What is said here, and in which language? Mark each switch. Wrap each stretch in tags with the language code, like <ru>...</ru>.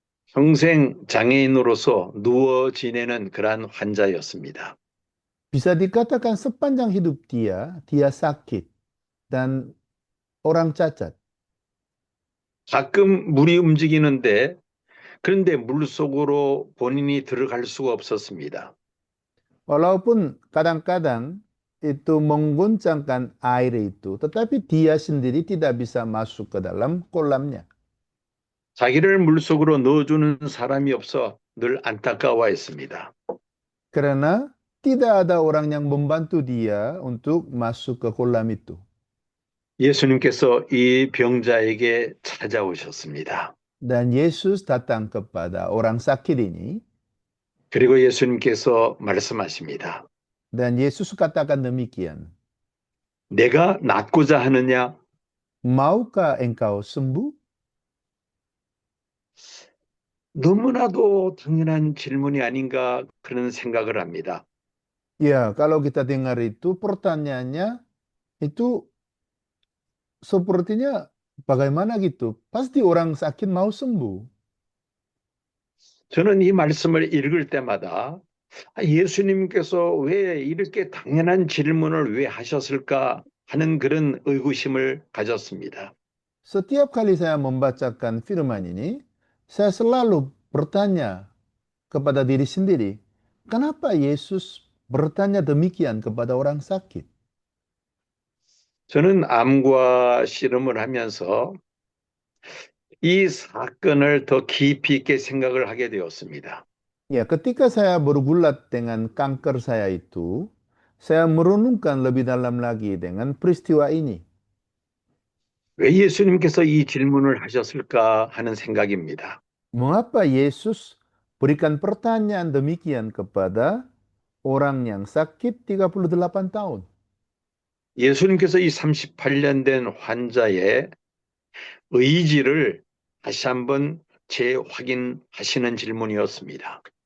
<ko>평생 장애인으로서 누워 지내는 그러한 환자였습니다.</ko> <id>Bisa dikatakan sepanjang hidup dia sakit dan orang cacat.</id> <ko>가끔 물이 움직이는데 그런데 물속으로 본인이 들어갈 수가 없었습니다.</ko> <id>Walaupun kadang-kadang itu mengguncangkan air itu, tetapi dia sendiri tidak bisa masuk ke dalam kolamnya.</id> <ko>자기를 물속으로 넣어주는 사람이 없어 늘 안타까워했습니다.</ko> <id>Karena tidak ada orang yang membantu dia untuk masuk ke kolam itu.</id> <ko>예수님께서 이 병자에게 찾아오셨습니다.</ko> <id>Dan Yesus datang kepada orang sakit ini,</id> <ko>그리고 예수님께서 말씀하십니다.</ko> <id>dan Yesus katakan demikian,</id> <ko>내가 낫고자 하느냐?</ko> <id>maukah engkau sembuh?</id> <ko>너무나도 당연한 질문이 아닌가 그런 생각을 합니다.</ko> <id>Ya, kalau kita dengar itu pertanyaannya itu sepertinya bagaimana gitu? Pasti orang sakit mau sembuh.</id> <ko>저는 이 말씀을 읽을 때마다 예수님께서 왜 이렇게 당연한 질문을 왜 하셨을까 하는 그런 의구심을 가졌습니다.</ko> <id>Setiap kali saya membacakan firman ini, saya selalu bertanya kepada diri sendiri, kenapa Yesus bertanya demikian kepada orang sakit?</id> <ko>저는 암과 씨름을 하면서 이 사건을 더 깊이 있게 생각을 하게 되었습니다.</ko> <id>Ya, ketika saya bergulat dengan kanker saya itu, saya merenungkan lebih dalam lagi dengan peristiwa ini.</id> <ko>왜 예수님께서 이 질문을 하셨을까 하는 생각입니다.</ko> <id>Mengapa Yesus berikan pertanyaan demikian kepada orang yang sakit 38 tahun?</id> <ko>예수님께서 이 38년 된 환자의 의지를 다시 한번 재확인하시는 질문이었습니다.</ko>